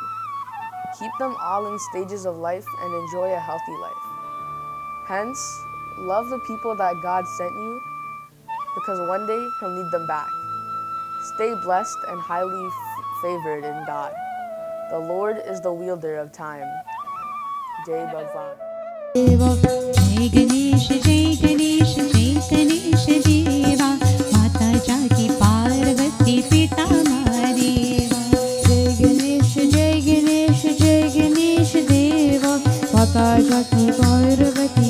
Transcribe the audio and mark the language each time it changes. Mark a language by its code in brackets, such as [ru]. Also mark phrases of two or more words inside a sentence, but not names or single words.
[en] Keep them all in stages of life and enjoy a healthy life. Hence, love the people that God sent you, because one day He'll need them back. Stay blessed and highly favored in God. The Lord is the wielder of time. [hi] जय भगवान. जय गणेश जय गणेश जय गणेश देवा माता जाकी पार्वती पिता महादेवा जय गणेश जय गणेश जय गणेश देवा माता जाकी पार्वती